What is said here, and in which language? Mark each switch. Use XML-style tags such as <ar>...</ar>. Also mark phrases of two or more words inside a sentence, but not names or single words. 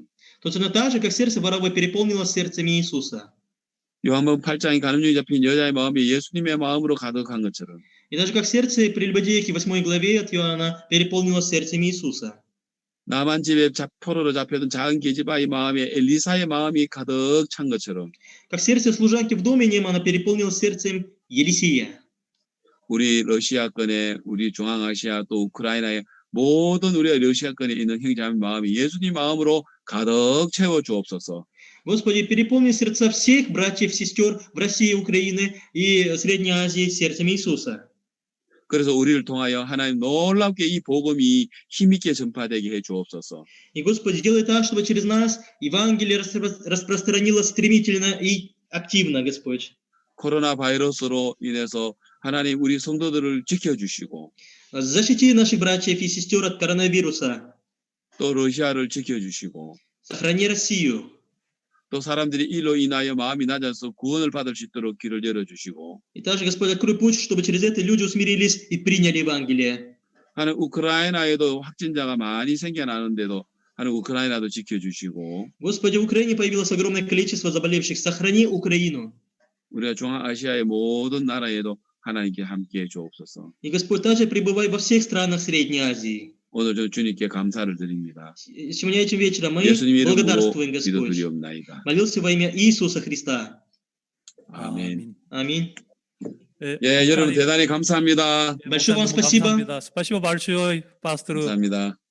<ru>Точно так же, как сердце Варавы переполнилось сердцем Иисуса.</ru> <ko>요한복음 8장에 간음죄에 잡힌 여자의 마음이 예수님의 마음으로 가득한 것처럼</ko> <ru>И даже как сердце прелюбодейки 8 главе от Иоанна переполнилось сердцем Иисуса.</ru> <ko>나만 집에 포로로 잡혀든 작은 계집아의 마음에 엘리사의 마음이 가득 찬 것처럼</ko> <ru>Как сердце служанки в доме Немана переполнилось сердцем Елисея.</ru> <ko>우리 러시아권에 우리 중앙아시아 또 우크라이나의 모든 우리 러시아권에 있는 형제자매 마음이 예수님 마음으로 가득 채워 주옵소서.</ko> <ru>Господи, переполни сердца всех братьев и сестер в России, Украине и Средней Азии сердцем Иисуса.</ru> <ko>그래서 우리를 통하여 하나님 놀랍게 이 복음이 힘있게 전파되게 해 주옵소서.</ko> <ru>И, Господи, делай так, чтобы через нас Евангелие распространилось стремительно и активно, Господь.</ru> <ko>코로나 바이러스로 인해서 하나님 우리 성도들을 지켜주시고</ko> <ru>Защити наших братьев и сестер от коронавируса.</ru> <ko>또 러시아를 지켜주시고</ko> <ru>Сохрани Россию.</ru> <ko>또 사람들이 이로 인하여 마음이 낮아서 구원을 받을 수 있도록 길을 열어주시고</ko> <ru>И также, Господь, открой путь, чтобы через это люди усмирились и приняли Евангелие.</ru> <ko>하는 우크라이나에도 확진자가 많이 생겨나는데도 하는 우크라이나도 지켜주시고</ko> <ru>Господи, в Украине появилось огромное количество заболевших. Сохрани Украину.</ru> <ko>우리가 중앙아시아의 мо든 나라에도 하나님께 함께해 주옵소서.</ko> <ru>И, Господь, также пребывай во всех странах Средней Азии.</ru> <ko>오늘 저 주님께 감사를 드립니다.</ko> <ru>Сегодня этим вечером мы</ru> <ko>예수님 이름으로</ko> <ru>благодарствуем, Господь.</ru> <ko>기도드리옵나이다.</ko> <ru>Молился во имя Иисуса Христа.</ru> <ko>아멘.</ko> <ru>Аминь.</ru> <ko>네, 예, 여러분 목사님, 대단히 감사합니다.</ko> <ru>Большое вам</ru> <ko>목사님,</ko> <ru>спасибо.</ru> <ko>감사합니다.</ko> <ru>Спасибо большое, пастор.</ru> <ko>감사합니다.</ko>